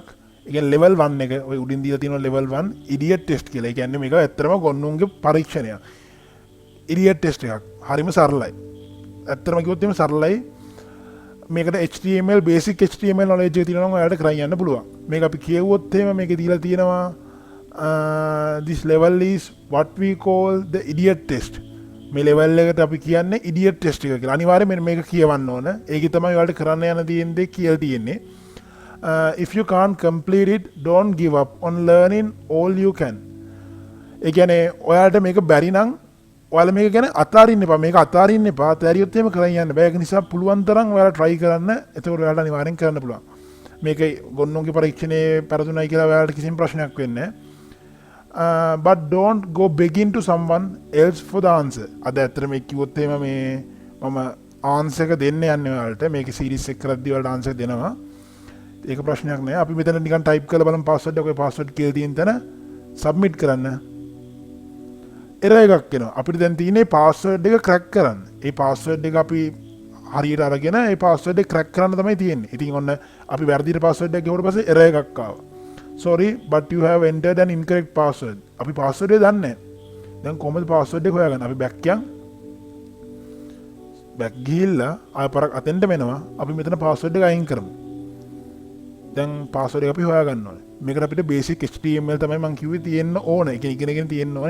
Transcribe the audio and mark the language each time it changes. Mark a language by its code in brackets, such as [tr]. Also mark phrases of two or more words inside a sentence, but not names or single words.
[si] ඒ කියන්නේ level 1 එක ඔය උඩින් දීලා තියෙනවා [en] level 1 idiot test [si] කියලා. ඒ කියන්නේ මේක ඇත්තටම ගොන්නුන්ගේ පරීක්ෂණයක්. [en] idiot test [si] එකක්. හරිම සරලයි. ඇත්තටම කිව්වොත් එහෙම සරලයි. මේකට [en] HTML basic HTML knowledge [si] එක තියෙනවා නම් ඔයාලට කරන් යන්න පුළුවන්. මේක අපි කියවුවොත් එහෙම මේකේ දීලා තියෙනවා [en] this level is what we call the idiot test. [si] මේ level එකට අපි කියන්නේ [en] idiot test [si] එක කියලා. අනිවාර්යයෙන් මෙන්න මේක කියවන්න ඕන. ඒකේ තමයි ඔයාලට කරන්න යන තියෙන දේ කියලා තියෙන්නේ. [en] If you can't complete it, don't give up on learning all you can. [si] ඒ කියන්නේ ඔයාලට මේක බැරි නම් ඔයාලා මේක ගැන අතාරින්න එපා. මේක අතාරින්න එපා. අතාරියොත් එහෙම කරන් යන්න බෑ. ඒක නිසා පුළුවන් තරම් ඔයාලා try කරන්න. එතකොට ඔයාලට අනිවාර්යෙන් කරන්න පුළුවන්. මේක ගොන්නුන්ගේ පරීක්ෂණයේ පෙරදුනයි කියලා ඔයාලට කිසිම ප්‍රශ්නයක් වෙන්නේ නැහැ. [en] But don't go begging to someone else for the answer. [si] අද ඇත්තට මේක කිව්වොත් එහෙම මේ මම answer එක දෙන්න යන්නේ ඔයාලට. මේකේ series එක කරද්දී ඔයාලට answer දෙනවා. ඒක ප්‍රශ්නයක් නෑ. අපි මෙතන නිකන් type කරලා බලමු password එක. ඔය password කියලා තියෙන තැන submit කරන්න. error එකක් එනවා. අපිට දැන් තියෙන්නේ password එක crack කරන්න. ඒ password එක අපි හරියට අරගෙන ඒ password එක crack කරන්න තමයි තියෙන්නේ. ඉතින් ඔන්න අපි වැරදිට password එක ගෙවුවට පස්සේ error එකක් ආවා. [en] Sorry but you have entered an incorrect password. [si] අපි password එක දන්නේ නැහැ. දැන් කොහොමද password එක හොයාගන්නේ? අපි back යන්. back ගිහිල්ලා ආය පාරක් අතෙන්ට මෙනවා. අපි මෙතන password එක අයින් කරමු. දැන් password එක අපි හොයාගන්න ඕනේ. මේකට අපිට [en] basic HTML [si] තමයි මම කිව්වේ තියෙන්න ඕන. ඒක ඉගෙනගෙන තියෙන්න ඕනේ.